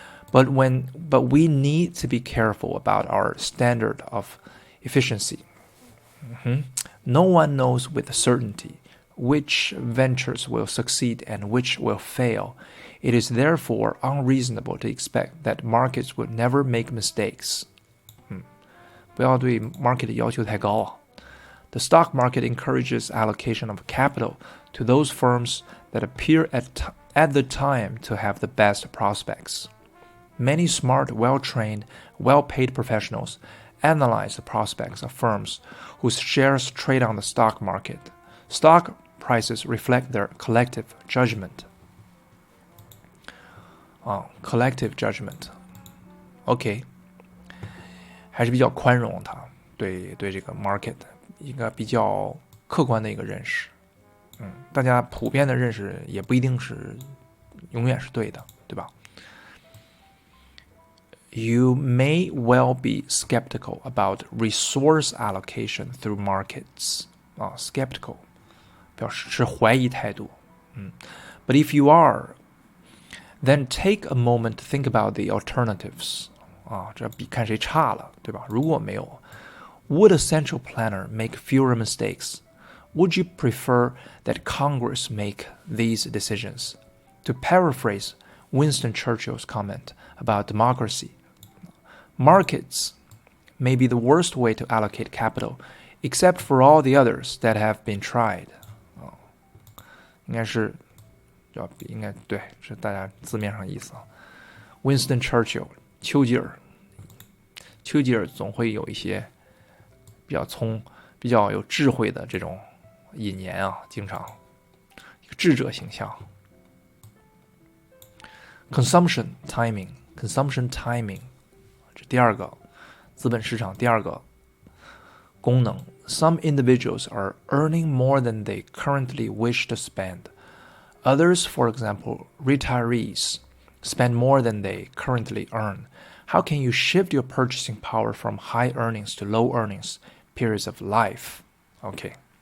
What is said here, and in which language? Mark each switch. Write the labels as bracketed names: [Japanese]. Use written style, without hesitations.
[English] But we need to be careful about our standard of efficiency. No one knows with certainty which ventures will succeed and which will fail. It is therefore unreasonable to expect that markets will never make mistakes. [Chinese] 不要对 market 要求太高啊。 [English] The stock market encourages allocation of capital to those firms that appear at the time to have the best prospects. Many smart, well-trained, well-paid professionals analyze the prospects of firms whose shares trade on the stock market. Stock prices reflect their collective judgment. Collective judgment. OK. [Chinese] 还是比较宽容它对这个 market 一个比较客观的一个认识。大家普遍的认识也不一定是永远是对的，对吧？ [English] You may well be skeptical about resource allocation through markets. [Chinese] Skeptical 表示持怀疑态度。 [English] But if you are, then take a moment to think about the alternatives. [Chinese] 这比看谁差了，对吧？如果没有 [English] ，Would a central planner make fewer mistakes? Would you prefer that Congress make these decisions? To paraphrase Winston Churchill's comment about democracy, markets may be the worst way to allocate capital, except for all the others that have been tried. [Chinese] 应该对，是大家字面上意思啊。 Winston Churchill 丘吉尔总会有一些比较有智慧的这种引言啊，经常一个智者形象。 [English] Consumption timing [Chinese] 这第二个资本市场第二个功能。 [English] Some individuals are earning more than they currently wish to spend. Others, for example, retirees, spend more than they currently earn. How can you shift your purchasing power from high earnings to low earnings periods of life? Okay.